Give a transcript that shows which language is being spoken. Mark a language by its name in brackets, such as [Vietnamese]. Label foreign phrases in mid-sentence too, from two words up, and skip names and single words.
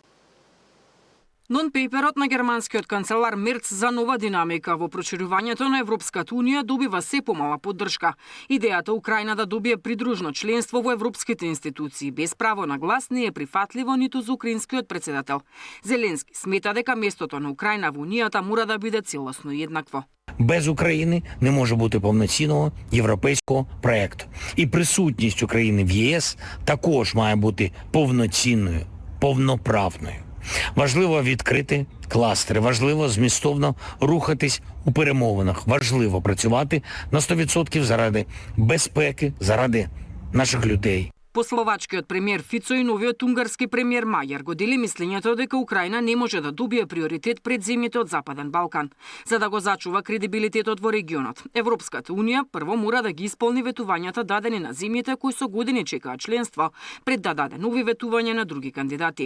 [Macedonian] Нон-пейперот на германскиот канцелар Мерц за нова динамика во проширувањето на Европската Унија добива се помала поддршка. Идејата Украина да добие придружно членство во европските институции без право на глас не е прифатливо ниту за украинскиот председател. Зеленски смета дека местото на Украина во Унијата мора да биде целосно и еднакво. [Ukrainian] Без України не може бути повноцінного європейського проєкту. І присутність України в ЄС також має бути повноцінною, повноправною. Важливо відкрити кластери, важливо змістовно рухатись у перемовинах, важливо працювати на 100% заради безпеки, заради наших людей. [Macedonian] По словачкиот премиер Фицо и новиот унгарски премиер Мајер го дели мислењето дека Украина не може да добие приоритет пред земјите од Западен Балкан. За да го зачува кредибилитетот во регионот, Европската Унија прво мора да ги исполни ветувањата дадени на земјите кои со години чекаат членство, пред да даде нови ветувања на други кандидати.